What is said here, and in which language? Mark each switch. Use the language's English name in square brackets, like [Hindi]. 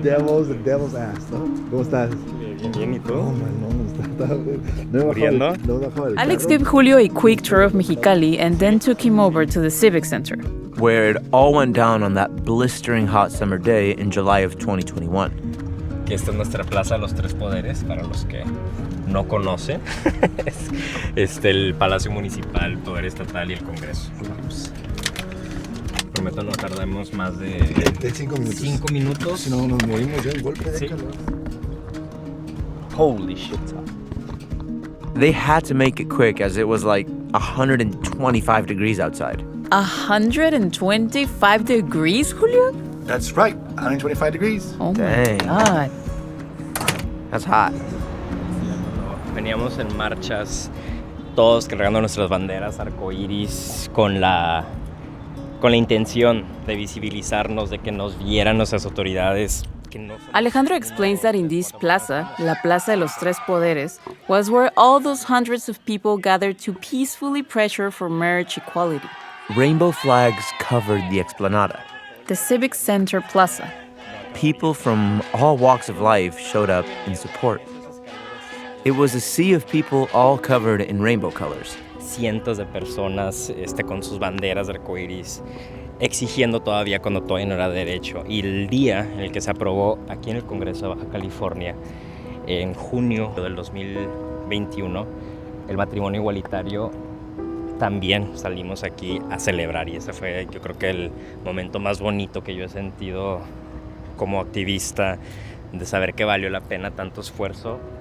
[English] The devil's ass, [Spanish] ¿no? ¿Cómo estás? Bien, ¿y tú? [English] Oh, man, no, [Spanish] ¿Muriendo? [English] Alex gave Julio a quick tour of Mexicali and then took him over to the Civic Center, where it all went down on that blistering hot summer day in July of 2021. [Spanish] Que esta es nuestra Plaza de los Tres Poderes, para los que no conocen. Es el Palacio Municipal, el Poder Estatal y el Congreso. Pues, prometo no tardamos más de 5 minutos. 5 minutos. Si no, nos morimos ya el golpe de Sí. calor. [English] Holy shit. They had to make it quick as it was like 125 degrees outside. 125 degrees, Julio? That's right, 125 degrees. Oh Dang. my God. That's hot. [Spanish] Veníamos en marchas, todos cargando nuestras banderas arcoíris con la intención de visibilizarnos, de que nos vieran nuestras autoridades. [English] Alejandro explains that in this plaza, la Plaza de los Tres Poderes, was where all those hundreds of people gathered to peacefully pressure for marriage equality. Rainbow flags covered the explanada. The Civic Center Plaza. People from all walks of life showed up in support. It was a sea of people all covered in rainbow colors. [Spanish] Cientos de personas con sus banderas de arcoíris, exigiendo todavía cuando todavía no era derecho. Y el día en el que se aprobó aquí en el Congreso de Baja California, en junio del 2021, el matrimonio igualitario, también salimos aquí a celebrar. Y ese fue, yo creo que el momento más bonito que yo he sentido como activista, de saber que valió la pena tanto esfuerzo.